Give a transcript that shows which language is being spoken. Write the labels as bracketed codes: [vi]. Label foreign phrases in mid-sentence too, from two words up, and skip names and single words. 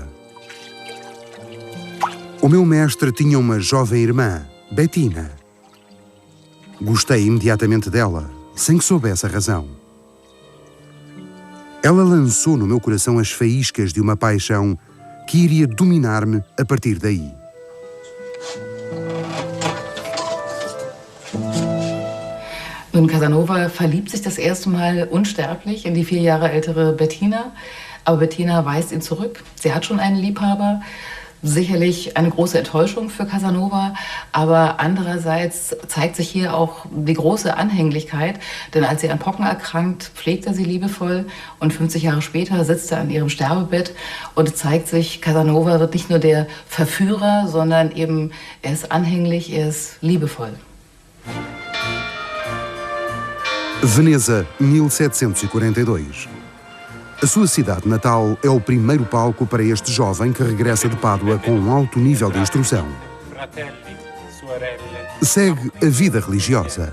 [pt] O meu mestre tinha uma jovem irmã, Bettina, Gostei imediatamente dela, sem que soubesse a razão. Ela lançou no meu coração as faíscas de uma paixão que iria dominar-me a partir daí. [de] Nun, Casanova verliebt sich das erste Mal unsterblich in die 4 Jahre ältere Bettina. Aber Bettina weist ihn zurück. Sie hat schon einen Liebhaber. Sicherlich eine große Enttäuschung für Casanova, aber andererseits zeigt sich hier auch die große Anhänglichkeit, denn als sie an Pocken erkrankt, pflegt er sie liebevoll und 50 Jahre später sitzt er an ihrem Sterbebett und es zeigt sich, Casanova wird nicht nur der Verführer, sondern eben er ist anhänglich, er ist liebevoll. [pt] Veneza, 1742. A sua cidade natal é o primeiro palco para este jovem que regressa de Pádua com um alto nível de instrução. Segue a vida religiosa.